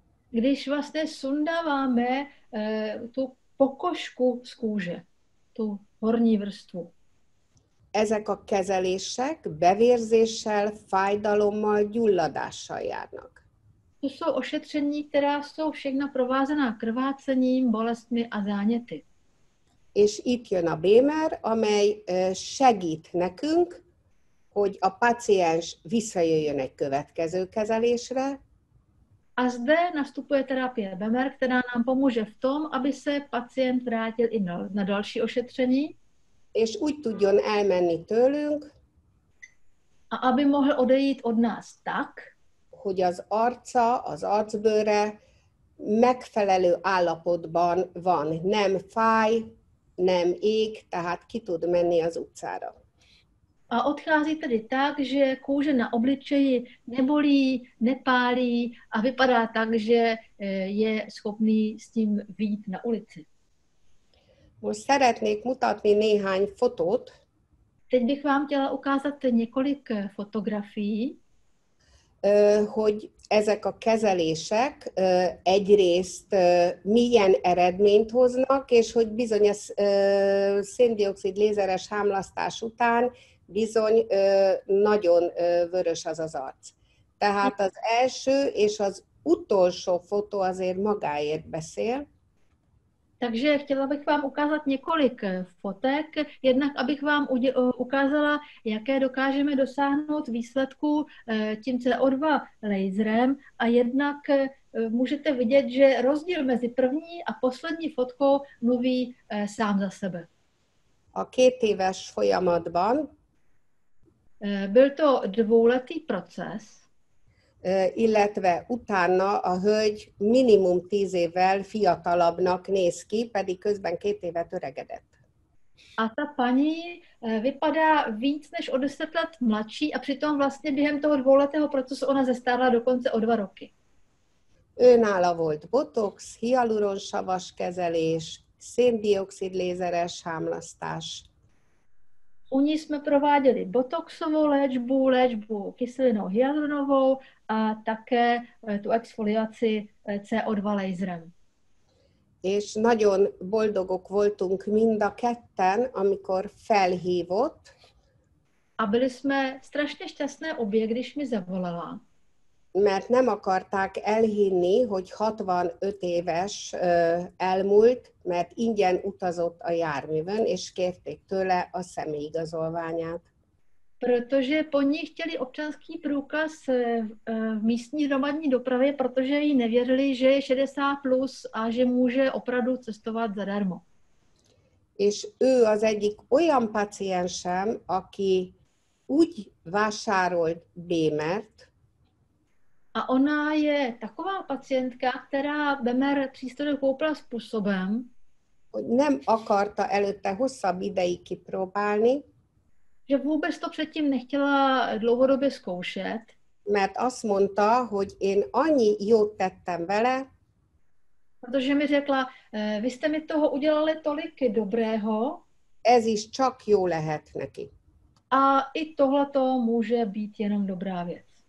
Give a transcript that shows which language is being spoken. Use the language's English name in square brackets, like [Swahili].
[Czech] když vlastně sundáváme tu pokožku z kůže, tu horní vrstvu. [Hungarian] Ezek a kezelések bevérzéssel, fájdalommal, gyulladással járnak. [Czech] To jsou ošetření, která jsou všechna provázená krvácením, bolestmi a záněty. [Hungarian] És itt jön a Bémer, amely segít nekünk, hogy a paciens visszajöjjön egy következő kezelésre, [Czech] A zde nastupuje terapie Bemer, která nám pomůže v tom, aby se pacient vrátil i na další ošetření [Hungarian] és úgy tudjon elmenni tőlünk, [Czech] a aby mohl odejít od nás tak, [Hungarian] hogy az arca, az arcbőre megfelelő állapotban van. Nem fáj, nem ég, tehát ki tud menni az utcára. [Czech] a odchází tedy tak, že kůže na obličeji nebolí, nepálí a vypadá tak, že je schopný s tím vyjít na ulici. [Hungarian] Most szeretnék mutatni néhány fotót, [Czech] Teď bych vám chtěla ukázat několik fotografií, [Hungarian] hogy ezek a kezelések egyrészt milyen eredményt hoznak, és hogy bizony a szén-dioxid lézeres hámlasztás után bizony nagyon vörös az az arc. Tehát az első és az utolsó fotó azért magáért beszél. [Czech] takže chtěla bych vám ukázat několik fotek, jednak abych vám ukázala, jaké dokážeme dosáhnout výsledků tím CO2 laserem a jednak můžete vidět, že rozdíl mezi první a poslední fotkou mluví sám za sebe. [Hungarian] A 2 éves folyamatban, [Czech] byl to 2letý proces, [Hungarian] illetve utána a hölgy minimum 10 évvel fiatalabbnak néz ki, pedig közben 2 évet öregedett. [Czech] a ta paní vypadá víc než o 10 let mladší a přitom vlastně během toho 2letého procesu ona zestárla dokonce o 2 roky. [Hungarian] Őnála volt botox, hialuronsavas kezelés, szén-dioxid lézeres hámlasztás. [Czech] U ní jsme prováděli botoxovou léčbu kyselinou hyaluronovou a také tu exfoliaci CO2 laserem. [Hungarian] És nagyon boldogok voltunk mind a ketten, amikor felhívott, [Czech] A byli jsme strašně šťastné obě, když mi zavolala, [Hungarian] mert nem akarták elhinni, hogy 65 éves elmúlt, mert ingyen utazott a járművön, és kérték tőle a személyigazolványát. [Czech] protože po ní chtěli občanský průkaz v místní hromadní dopravě, protože jí nevěřili, že je 60 plus a že může opravdu cestovat zadarmo. [Hungarian] És ő az egyik olyan paciensem, aki úgy vásárolt Bémert, [Czech] A ona je taková pacientka, která Bemer přístroj koupila způsobem, [Hungarian] hogy nem akarta előtte hosszabb ideig kipróbálni, [Czech] že vůbec to předtím nechtěla dlouhodobě zkoušet, [Hungarian] mert azt mondta, hogy én annyi jót tettem vele, [Czech] protože mi řekla, vy jste mi toho udělali tolik dobrého [Hungarian] ez is csak jó lehet neki. [Czech] a i tohleto může být jenom dobrá věc.